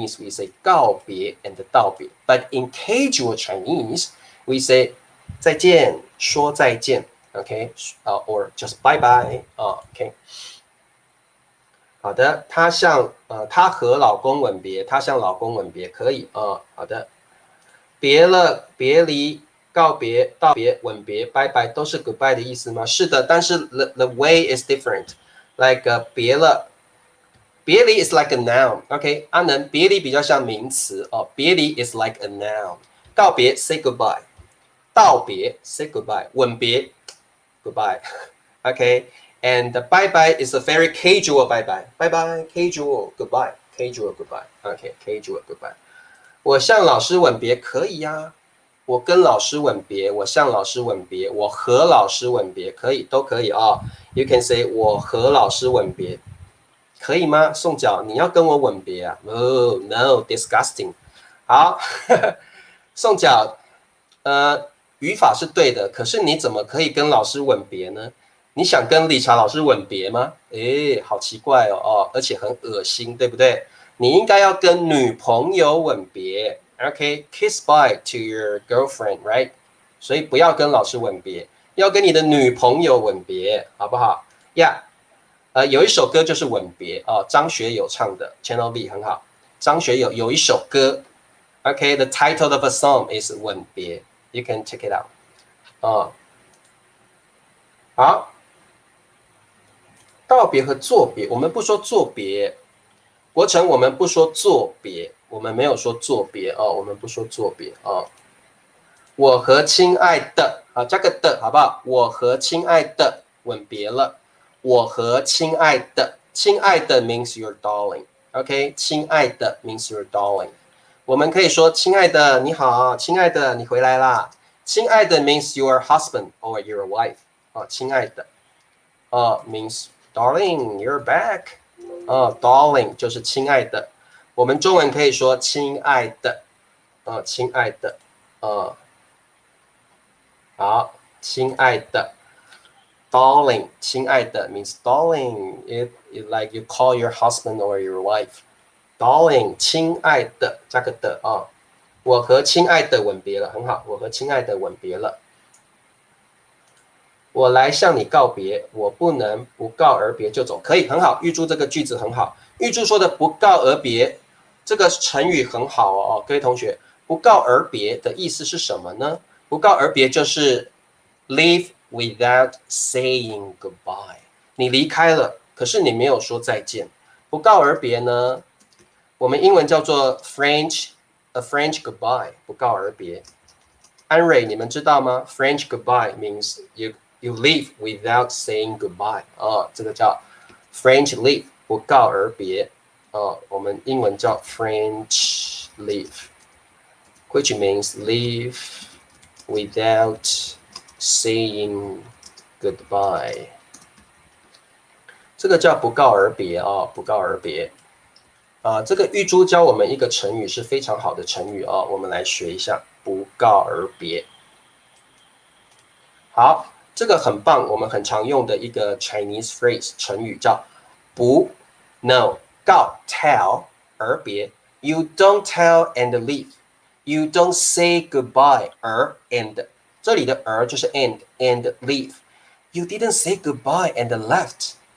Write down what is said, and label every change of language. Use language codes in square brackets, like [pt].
[zh] say 告别 and 道别 [en] but in casual Chinese we say [zh] 再见说再见 [en] okay or just bye bye okay [zh] 好的他和老公吻别他向老公吻别可以好的别了、别离、告别、道别、吻别、拜拜，都是 goodbye 的意思吗？是的，但是 [en] the way is different. Like 别了，别离 is like a noun. [zh] OK， 阿能，别离比较像名词哦，别离 [en] is like a noun. 告别 say goodbye， 道别 say goodbye， 吻别 goodbye. OK，and bye bye is a very casual bye bye. Bye bye casual goodbye. Casual goodbye. OK，casual goodbye. [zh] 我向老师吻别可以呀，我跟老师吻别，我向老师吻别，我和老师吻别，可以，都可以啊。 [en] You can say [zh] 我和老师吻别，可以吗？宋角，你要跟我吻别啊？ [en] Oh no, disgusting。 [zh] 好，宋角，语法是对的，可是你怎么可以跟老师吻别呢？你想跟理查老师吻别吗？诶，好奇怪哦，而且很恶心，对不对？你应该要跟女朋友吻别 [en] ，OK，kiss bye to your girlfriend, right？ [zh] 所以不要跟老师吻别，要跟你的女朋友吻别，好不好呀？有一首歌就是吻别哦，张学友唱的，Channel V 很好。张学友有一首歌 [en] ，OK，the title of a song is 吻别 ，you can check it out。 [zh] 哦，好，道别和作别，我们不说作别。国成，我们不说作别，我们没有说作别哦，我们不说作别哦。我和亲爱的，好，加个的好不好？我和亲爱的吻别了。我和亲爱的， [en] 亲爱的 means your darling，OK， 亲爱的 means your darling。 [zh] 我们可以说亲爱的你好，亲爱的你回来啦。 [en] 亲爱的 means your husband or your wife， 啊，亲爱的，means darling you're back。 [zh] darling 就是亲爱的，我们中文可以说亲爱的，亲爱的，好，亲爱的 ，darling， 亲爱的 means darling， [en] it like you call your husband or your wife， [zh] darling， 亲爱的，加个的啊，我和亲爱的吻别了，很好，我和亲爱的吻别了。我来向你告别，我不能不告而别就走，可以很好。玉珠这个句子很好，玉珠说的不告而别这个成语很好哦，各位同学，不告而别的意思是什么呢？不告而别就是 [en] leave without saying goodbye， [zh] 你离开了，可是你没有说再见。不告而别呢，我们英文叫做 [en] a French goodbye， [zh] 不告而别。安蕊，你们知道吗 [en] ？French goodbye means you leave without saying goodbye 这个叫 French leave， [zh] 不告而别我们英文叫 [en] French leave，which means leave without saying goodbye。 [zh] 这个叫不告而别不告而别这个玉珠教我们一个成语是非常好的成语我们来学一下不告而别。好。这个很棒，我们很常用的一个 [en] Chinese phrase 成语叫不 no 告 tell 而别 you don't tell and leave you don't say goodbye 而 and [zh] 这里的而就是 [en] and leave you didn't say goodbye and left